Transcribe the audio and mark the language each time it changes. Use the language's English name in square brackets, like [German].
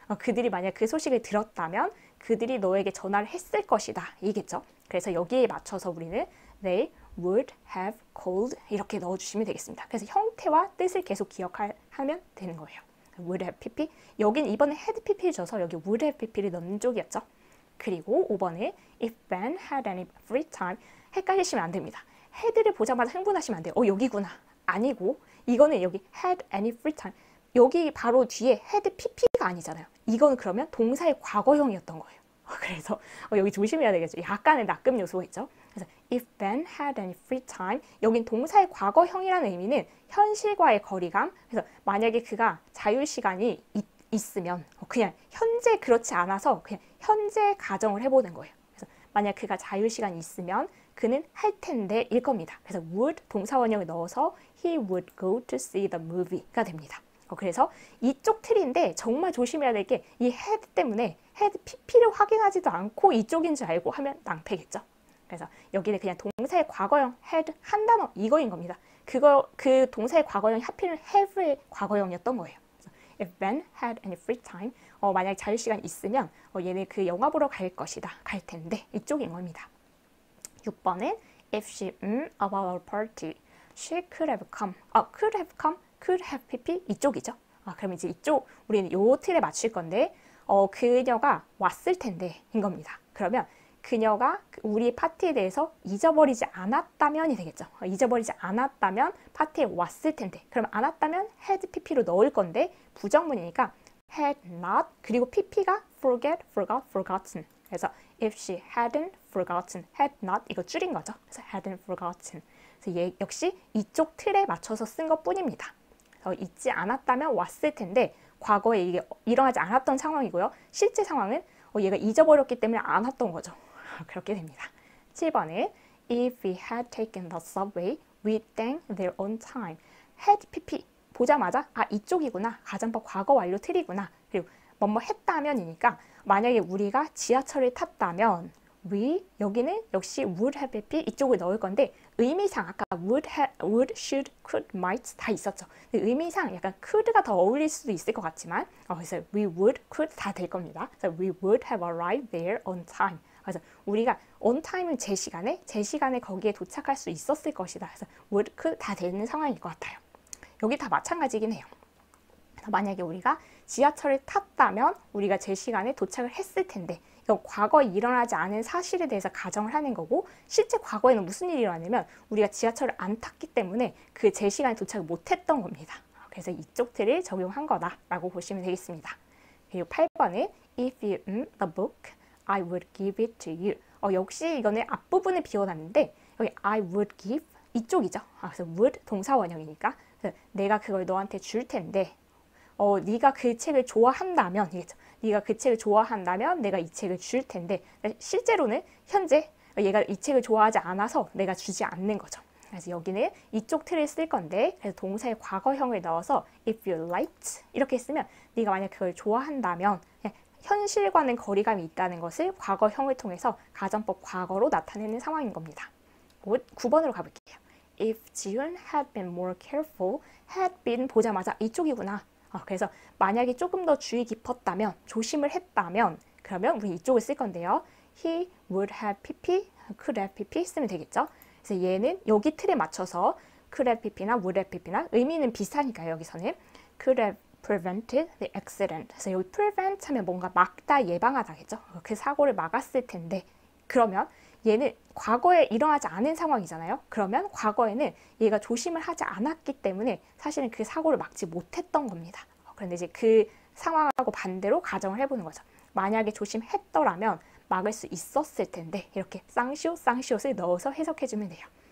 [Korean] 그들이 만약 그 소식을 들었다면 그들이 너에게 전화를 했을 것이다. 이겠죠. 그래서 여기에 맞춰서 우리는 [English] they would have called [Korean] 이렇게 넣어주시면 되겠습니다. 그래서 형태와 뜻을 계속 기억하면 되는 거예요. [English] would have pp. [Korean] 여긴 이번에 had pp를 줘서 여기 would have pp를 넣는 쪽이었죠. 그리고 5번에 [English] if Ben had any free time. [Korean] 헷갈리시면 안 됩니다. had를 보자마자 흥분하시면 안 돼요. 여기구나. 아니고 이거는 여기 [English] had any free time. [Korean] 여기 바로 뒤에 had pp가 아니잖아요. 이거는 그러면 동사의 과거형이었던 거예요. 그래서 여기 조심해야 되겠죠. 약간의 낚음 요소가 있죠. 그래서 [English] if Ben had any free time, [Korean] 여긴 동사의 과거형이라는 의미는 현실과의 거리감. 그래서 만약에 그가 자유시간이 있으면 그냥 현재 그렇지 않아서 그냥 현재 가정을 해보는 거예요. 그래서 만약 그가 자유시간이 있으면 그는 할 텐데 일 겁니다. 그래서 would 동사 원형을 넣어서 [English] he would go to see the movie [Korean] 가 됩니다. 그래서 이쪽 틀인데 정말 조심해야 될 게 이 had 때문에 had pp를 확인하지도 않고 이쪽인 줄 알고 하면 낭패겠죠. 그래서 여기는 그냥 동사의 과거형 had 한 단어 이거인 겁니다. 그 동사의 과거형이 하필 have의 과거형이었던 거예요. 그래서 [English] if Ben had any free time, [Korean] 만약 자유시간 있으면 얘는 그 영화 보러 갈 것이다. 갈 텐데 이쪽인 겁니다. 6번은 [English] if she about our party, she could have come. could have come, could have pp [Korean] 이쪽이죠. 그럼 이제 이쪽 우리는 요 틀에 맞출 건데 그녀가 왔을 텐데인 겁니다. 그러면 그녀가 우리 파티에 대해서 잊어버리지 않았다면이 되겠죠. 잊어버리지 않았다면 파티에 왔을 텐데. 그럼 않았다면 had pp로 넣을 건데 부정문이니까 had not 그리고 pp가 forget, forgot, forgotten. 그래서 [English] if she hadn't forgotten, had not [Korean] 이거 줄인 거죠. 그래서 [English] hadn't forgotten. [Korean] 그래서 얘 역시 이쪽 틀에 맞춰서 쓴 것뿐입니다. 잊지 않았다면 왔을 텐데 과거에 이게 일어나지 않았던 상황이고요. 실제 상황은 얘가 잊어버렸기 때문에 안 왔던 거죠. 그렇게 됩니다. 7번은 [English] If we had taken the subway, we'd thank their own time. [Korean] had pp 보자마자 이쪽이구나. 가정법 과거 완료 틀이구나. 그리고 뭐뭐 했다면이니까 만약에 우리가 지하철을 탔다면 we 여기는 역시 would have pp 이쪽을 넣을 건데 의미상 아까 would, should, could, might 다 있었죠. 근데 의미상 약간 could가 더 어울릴 수도 있을 것 같지만 그래서 we would, could 다 될 겁니다. 그래서 [English] we would have arrived there on time. [Korean] 그래서 우리가 on time은 제 시간에 거기에 도착할 수 있었을 것이다. 그래서 would, could 다 되는 상황일 것 같아요. 여기 다 마찬가지긴 해요. 그래서 만약에 우리가 지하철을 탔다면 우리가 제 시간에 도착을 했을 텐데 이건 과거에 일어나지 않은 사실에 대해서 가정을 하는 거고 실제 과거에는 무슨 일이 일어나냐면 우리가 지하철을 안 탔기 때문에 그 제 시간에 도착을 못했던 겁니다. 그래서 이쪽 틀을 적용한 거다라고 보시면 되겠습니다. 그리고 8번은 [English] If you the book, I would give it to you. [Korean] 역시 이거는 앞부분을 비워놨는데 여기 [English] I would give [Korean] 이쪽이죠. 그래서 would 동사 원형이니까 내가 그걸 너한테 줄 텐데 네가 그 책을 좋아한다면 네가 그 책을 좋아한다면 내가 이 책을 줄 텐데 실제로는 현재 얘가 이 책을 좋아하지 않아서 내가 주지 않는 거죠. 그래서 여기는 이쪽 틀을 쓸 건데 그래서 동사의 과거형을 넣어서 [English] if you liked [Korean] 이렇게 쓰면 네가 만약 그걸 좋아한다면 현실과는 거리감이 있다는 것을 과거형을 통해서 가정법 과거로 나타내는 상황인 겁니다. 9번으로 가볼게요. [English] If Jiun had been more careful, had been [Korean] 보자마자 이쪽이구나. 그래서 만약에 조금 더 주의 깊었다면, 조심을 했다면 그러면 우리 이쪽을 쓸 건데요. [English] He would have pp, could have pp [Korean] 쓰면 되겠죠. 그래서 얘는 여기 틀에 맞춰서 could have pp나 would have pp나 의미는 비슷하니까요. 여기서는 [English] could have prevented the accident. [Korean] 그래서 여기 prevent 하면 뭔가 막다, 예방하다겠죠. 그 사고를 막았을 텐데 그러면 얘는 과거에 일어나지 않은 상황이잖아요. 그러면 과거에는 얘가 조심을 하지 않았기 때문에 사실은 그 사고를 막지 못했던 겁니다. 그런데 이제 그 상황하고 반대로 가정을 해보는 거죠. 만약에 조심했더라면 막을 수 있었을 텐데 이렇게 쌍시옷을 넣어서 해석해주면 돼요.